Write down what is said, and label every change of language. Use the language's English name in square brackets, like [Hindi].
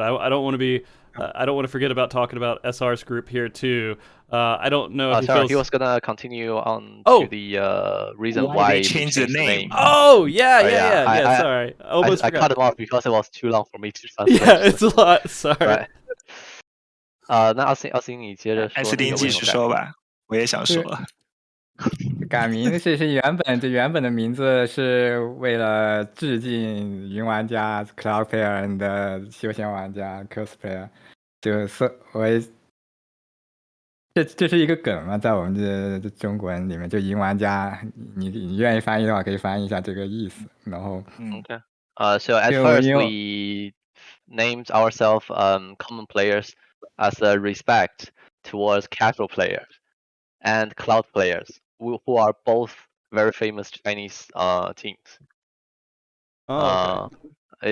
[English] I don't want to be I don't want to forget about talking about SR's group here too. I don't know if he was gonna continue on to the reason why they changed the name. Oh yeah. Sorry, I cut him off because it was too long for me to translate. Yeah, it's a lot. Sorry. [Chinese] Right. 那阿星你接着说。艾斯汀继续说吧，我也想说。改名是原本的名字是为了致敬云玩家 Cloud Player 的休闲玩家 Cosplayer， 就是这是一个梗嘛，在我们这中国人里面，就云玩家，你愿意翻译的话，可以翻译一下这个意思。然后，Okay. [English] So at first we named ourselves common players as a respect towards casual players and cloud players who are both very famous Chinese teams. Oh, okay.